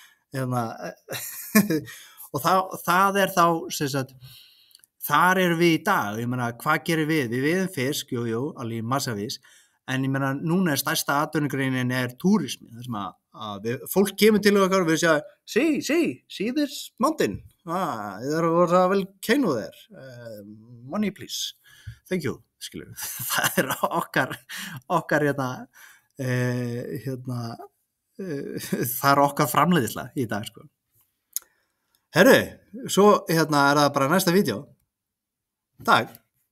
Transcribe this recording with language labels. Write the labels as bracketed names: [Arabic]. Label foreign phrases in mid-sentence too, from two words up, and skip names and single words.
[Icelandic] Og það er þá þar erum við í dag, ég meina, hvað gerum við veiðum fisk, jú, alveg í massavís, en ég meina, núna er stærsta atvinnugreinin túrismi, þar sem fólk kemur til okkar og við segja, [English] see this mountain, there was a volcano there, money please, thank you, [Icelandic] skilur, það er okkar það er okkar framleiðsla í dag, sko. Herru, svo er það bara næsta vídeó. Takk.